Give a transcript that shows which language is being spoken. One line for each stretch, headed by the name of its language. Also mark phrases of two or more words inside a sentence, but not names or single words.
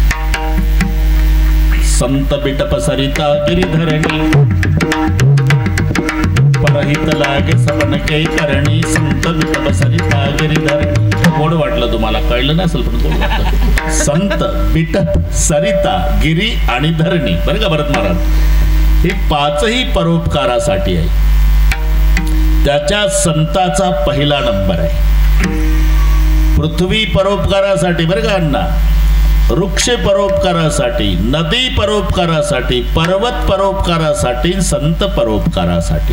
Awadhi: संत बिटप सरिता गिरिधरणी, परहित लागे सपन के करणी, संत बिटप सरिता गिरिधरणी।
Marathi: गोड वाटलं तुम्हाला, कळलं नसेल पण गोड वाटलं।
Awadhi: संत बिटप सरिता गिरी
Marathi: आणि धरणी, बरं का भरत महाराज, हे 5ही परोपकारासाठी आहे। त्याच्या संताचा पहिला नंबर आहे। पृथ्वी परोपकारासाठी, बरं का अण्णा, वृक्ष परोपकारासाठी, नदी परोपकारासाठी, पर्वत परोपकारासाठी, संत परोपकारासाठी।